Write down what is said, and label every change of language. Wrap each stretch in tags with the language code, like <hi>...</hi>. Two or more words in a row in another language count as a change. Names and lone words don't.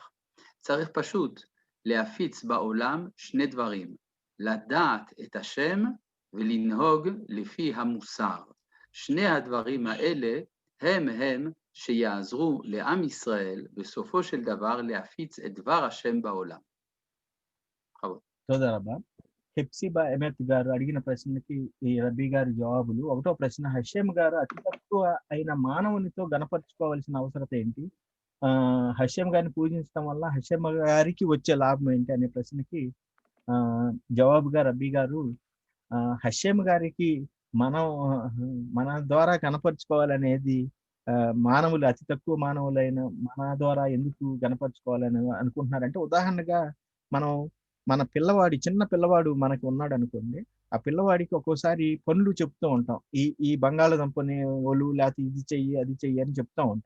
<he>צריך פשוט להפיץ בעולם שני דברים, לדעת את השם ולנהוג לפי המוסר. שני הדברים האלה הם שיעזרו לעם ישראל בסופו של דבר להפיץ את דבר השם בעולם. תודה רבה.</he> <te>హెప్సిబా ఎమెత్ గారు అడిగిన ప్రశ్నకి ఈ రబ్బీ గారి జవాబులు. ఒకటో ప్రశ్న, హషేమ్ గారు అతి తక్కువ అయిన మానవునితో గణపరచుకోవాల్సిన అవసరత ఏంటి? హషేమ్ గారిని పూజించడం వల్ల హషేమ్ గారికి వచ్చే లాభం ఏంటి అనే ప్రశ్నకి జవాబుగా రబ్బీ గారు, హషేమ్ గారికి మన ద్వారా కనపరుచుకోవాలనేది మానవులు అతి తక్కువ మానవులైన మన ద్వారా ఎందుకు గణపరుచుకోవాలని అనుకుంటున్నారంటే, ఉదాహరణగా మన చిన్న పిల్లవాడు మనకి ఉన్నాడు అనుకోండి, ఆ పిల్లవాడికి ఒక్కోసారి పనులు చెప్తూ ఉంటాం, ఈ బంగాళదుంపని ఒలు లేకపోతే ఇది చెయ్యి అది చెయ్యి అని చెప్తూ ఉంటాం.</te>